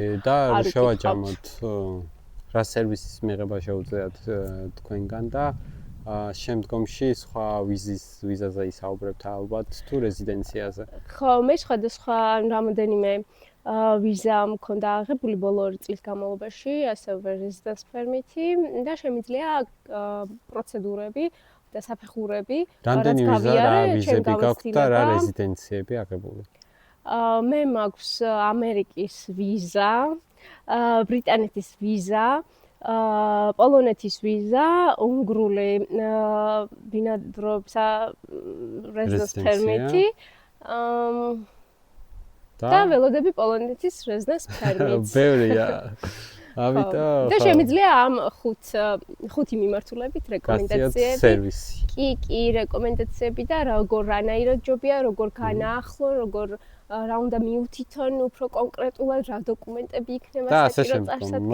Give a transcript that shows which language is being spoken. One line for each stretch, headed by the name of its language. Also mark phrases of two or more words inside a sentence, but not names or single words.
Georgian: კარგი და შევაჯამოთ რა სერვისის მიღება შეუძლიათ თქვენგან და შემდგომში სხვა ვიზაზე ისაუბრებთ ალბათ თუ რეზიდენციაზე. ხო, მე სხვადასხვა რამოდენიმე ვიზა მქონდა აღებული ბოლო 2 წლის განმავლობაში, ასევე
English: residence permit-
Georgian: ი და შემიძლია პროცედურები და საფეხურები, რამდენი ვიზა რა ვიზები გაქვთ და რა რეზიდენციები აღებული? მე მაქვს ამერიკის ვიზა, ბრიტანეთის ვიზა, პოლონეთის ვიზა, უნგრული ბინადრობისა
English: residence permit-
Georgian: ი. და ველოდები პოლონეთის
English: residence permit-
Georgian: ს. ბევრია. ამიტომ და შემიძლია ამ ხუთი მიმართულებით რეკომენდაციები. სერვისი. კი, რეკომენდაციები და როგორ რანაირად ჯობია, როგორ განაახლო, როგორ რა უნდა მიუთითონ უფრო კონკრეტულად, რა დოკუმენტები იქნება საჭირო წარსადგენ